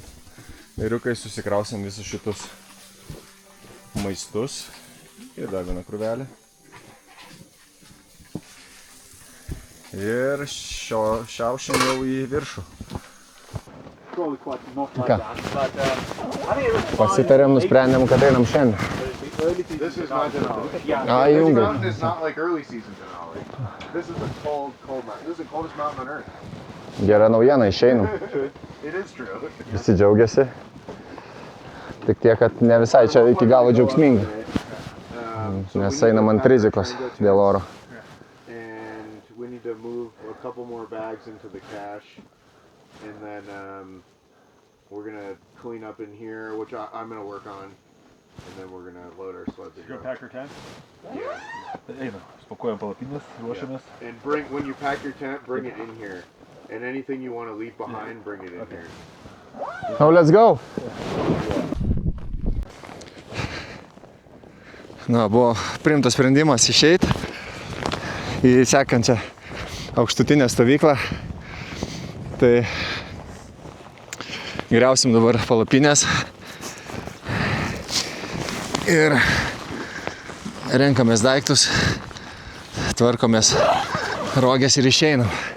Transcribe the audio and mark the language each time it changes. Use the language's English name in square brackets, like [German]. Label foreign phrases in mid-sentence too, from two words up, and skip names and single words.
[Lithuanian] Ėriukai susikrausim visus šitus maistus. Ir dar vieną krūvelę. Ir šiaušim jau į viršų. Ką? Pasitarėm, nusprendėm, kad einam šiandien. [English] This is not Denali. This mountain is not like early season Denali. This is a cold mountain. This is the coldest mountain on earth. [Lithuanian] Gera naujiena, išeinam. [English] It is true. [Lithuanian] Visi džiaugiasi. Tik tiek, kad ne visai čia iki galo džiaugsminga. Nes einam ant rizikos dėl oro. [English] And we need to move a couple more bags into the cache. And then we're going to clean up in here, which I'm going to work on. And then we're going to load our sleds. You gonna pack your tent? Yeah. [Lithuanian] Einam, spakuojam palapines, ruošiamės. [English] And when you pack your tent, bring it in here. And anything you want to leave behind, bring it in here. Now let's go! [Lithuanian] Na, buvo priimtas sprendimas išeiti į sekančią aukštutinę stovyklą. Tai griausim dabar palapinės ir renkamės daiktus, tvarkomės roges ir išeinam.